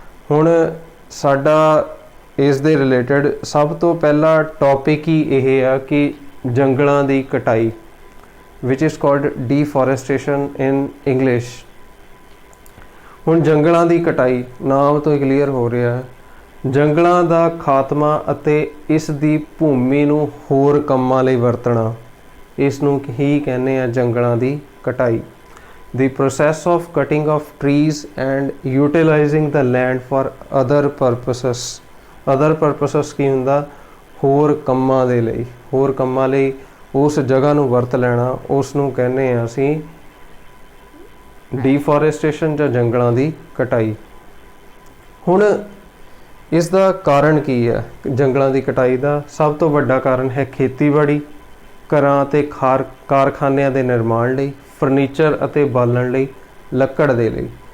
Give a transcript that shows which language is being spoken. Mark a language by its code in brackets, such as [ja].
[pa] ਹੁਣ ਸਾਡਾ ਇਸ ਦੇ ਰਿਲੇਟਡ ਸਭ ਤੋਂ ਪਹਿਲਾ ਟੌਪਿਕ ਹੀ ਇਹ ਆ ਕਿ ਜੰਗਲਾਂ ਦੀ ਕਟਾਈ, [en] Which is called deforestation in English. [pa] ਹੁਣ ਜੰਗਲਾਂ ਦੀ ਕਟਾਈ ਨਾਮ ਤੋਂ ਹੀ ਕਲੀਅਰ ਹੋ ਰਿਹਾ ਹੈ. ਜੰਗਲਾਂ ਦਾ ਖਾਤਮਾ ਅਤੇ ਇਸ ਦੀ ਭੂਮੀ ਨੂੰ ਹੋਰ ਕੰਮਾਂ ਲਈ ਵਰਤਣਾ, ਇਸ ਨੂੰ ਹੀ ਕਹਿੰਦੇ ਆ ਜੰਗਲਾਂ ਦੀ ਕਟਾਈ. [en] The process of cutting of trees and utilizing the land for other purposes. Other purposes [pa] ਕੀ ਹੁੰਦਾ? ਹੋਰ ਕੰਮਾਂ ਦੇ ਲਈ, ਹੋਰ ਕੰਮਾਂ ਲਈ ਉਸ ਜਗ੍ਹਾ ਨੂੰ ਵਰਤ ਲੈਣਾ, ਉਸ ਨੂੰ ਕਹਿੰਦੇ ਹਾਂ ਅਸੀਂ ਡੀਫੋਰੈਸਟੇਸ਼ਨ ਜਾਂ ਜੰਗਲਾਂ ਦੀ ਕਟਾਈ. ਹੁਣ ਇਸ ਦਾ ਕਾਰਨ ਕੀ ਹੈ? ਜੰਗਲਾਂ ਦੀ ਕਟਾਈ ਦਾ ਸਭ ਤੋਂ ਵੱਡਾ ਕਾਰਨ ਹੈ ਖੇਤੀਬਾੜੀ, ਘਰਾਂ ਅਤੇ ਕਾਰਖਾਨਿਆਂ ਦੇ ਨਿਰਮਾਣ ਲਈ, ਫਰਨੀਚਰ ਅਤੇ ਬਾਲਣ ਲਈ, ਲੱਕੜ ਦੇ ਲਈ.